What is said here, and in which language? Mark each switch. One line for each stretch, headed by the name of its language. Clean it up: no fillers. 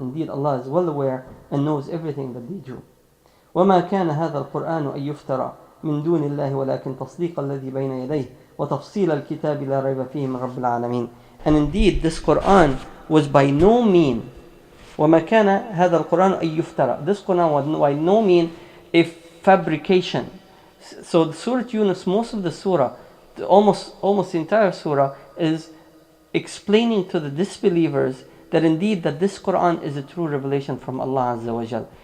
English: Indeed, Allah is well aware and knows everything that they do.
Arabic: وَمَا كَانَ هَذَا الْقُرْآنُ أَن يُفْتَرَى مِن دُونِ اللَّهِ وَلَكِنْ تَصْدِيقَ الَّذِي بَيْنَ يَدَيْهِ وَتَفْصِيلَ الْكِتَابِ لَا رَيْبَ فِيهِ مِن رَبِّ الْعَالَمِينَ.
English: And indeed, this Quran was by no means
Arabic: وَمَا كَانَ هَذَا الْقُرْآنُ أَن يُفْتَرَى.
English: This Quran was by no mean a fabrication. So the Surah Yunus, most of the surah, almost the entire surah, is explaining to the disbelievers that indeed that this Quran is a true revelation from Allah Azza wa Jal.